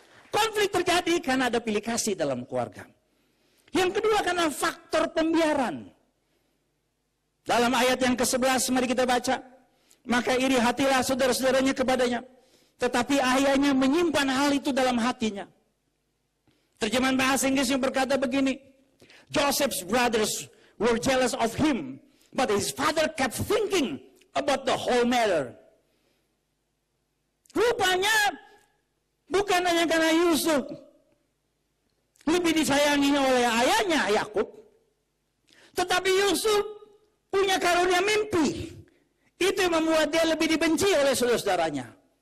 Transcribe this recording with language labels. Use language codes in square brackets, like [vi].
[id] Konflik terjadi karena ada pilih kasih dalam keluarga. Yang kedua karena faktor pembiaran. Dalam ayat yang ke-11 mari kita baca. Maka iri hatilah saudara-saudaranya kepadanya. Tetapi ayahnya menyimpan hal itu dalam hatinya. Terjemahan bahasa Inggris yang berkata begini. [en] Joseph's brothers were jealous of him. But his father kept thinking about the whole matter. [id] Rupanya bukan hanya karena Yusuf lebih disayangi oleh ayahnya Yakub. Tetapi Yusuf punya karunia mimpi. Itu yang membuat dia lebih dibenci oleh saudara-saudaranya.